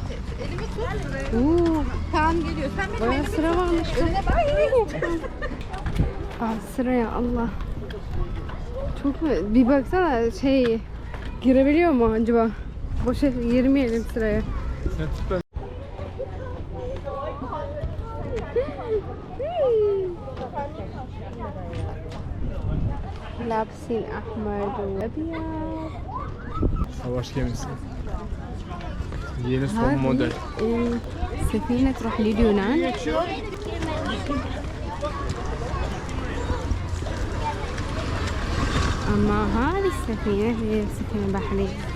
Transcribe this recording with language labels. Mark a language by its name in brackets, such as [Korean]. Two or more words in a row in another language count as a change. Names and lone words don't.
[Turkish] Kaan geliyor. Sen benim sıra varmış. Sıraya Allah. Çok bir baksana girebiliyor mu acaba? Boşa girmeyelim sıraya. Sen tut ben. [Arabic] لابسين احمر وابيض. [Turkish] Savaş gemisi. Yeni son model. [Arabic] سفينة تروح لليونان. أما هذه السفينة هي سفينة بحرية.